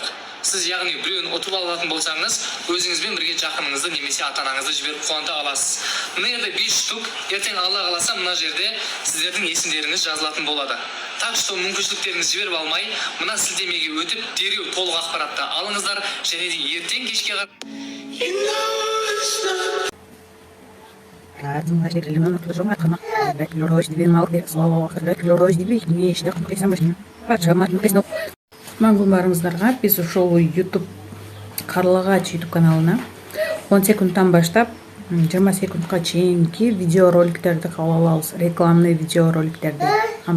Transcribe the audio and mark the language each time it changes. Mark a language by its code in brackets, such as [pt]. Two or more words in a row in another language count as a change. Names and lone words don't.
[kk] Сіз яғни біреуін ұтып алатын болсаңыз, өзіңізбен бірге жақыныңызды немесе ата-анаңызды жіберіп қуанта аласыз. Мына жерде 5 штук, ертең Алла қаласа мына жерде сіздердің есімдеріңіз жазылатын болады. [ru] Так что [kk] мүмкіншіліктеріңізді жіберіп алмай, мына сілтемеге өтіп, дереу толық ақпаратты алыңыздар, және де ертең кешке [ky] Бүгүн барыңыздарга биз ушул YouTube Карлыгач YouTube каналына 10 секундтан баштап 20 секундка чейинки видео роликтерди кабыл алабыз, рекламный видео роликтерди.